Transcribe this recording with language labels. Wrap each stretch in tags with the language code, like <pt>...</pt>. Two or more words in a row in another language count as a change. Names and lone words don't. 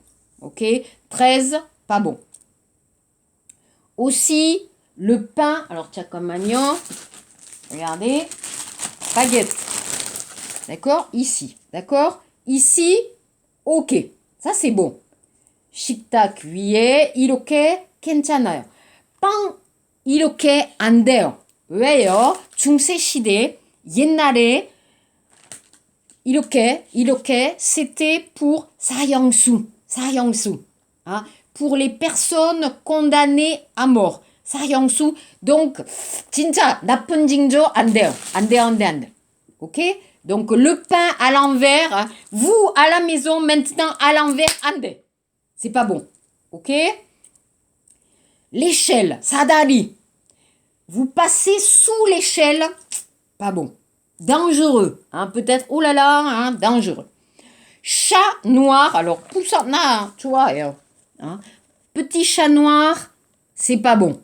<fr>Ok? 13, pas bon. Aussi, le pain. Alors, tiens, comme magnon. Regardez. Baguette. D'accord? Ici. D'accord? Ici, ok. Ça, c'est bon.</fr> <ko>식탁 위에 이렇게 괜찮아요. 빵 이렇게 안 돼요. 왜요? 중세 시대 옛날에 이렇게</ko> <fr>c'était pour</fr> <ko>사형수.</ko> <fr>Hein? Pour les personnes condamnées à mort.</fr> <ko>사형수. Donc 진짜 나쁜 징조 안 돼요. 안 돼.</ko> <fr>OK? Donc le pain à l'envers, hein? Vous à la maison maintenant à l'envers</fr> <ko>안 돼.</ko> <fr>C'est pas bon. OK? L'échelle, sadari. Vous passez sous l'échelle, pas bon. Dangereux, hein, peut-être, oh là là, hein, dangereux. Chat noir, alors, poussana, tu vois, hein, petit chat noir, c'est pas bon.</fr>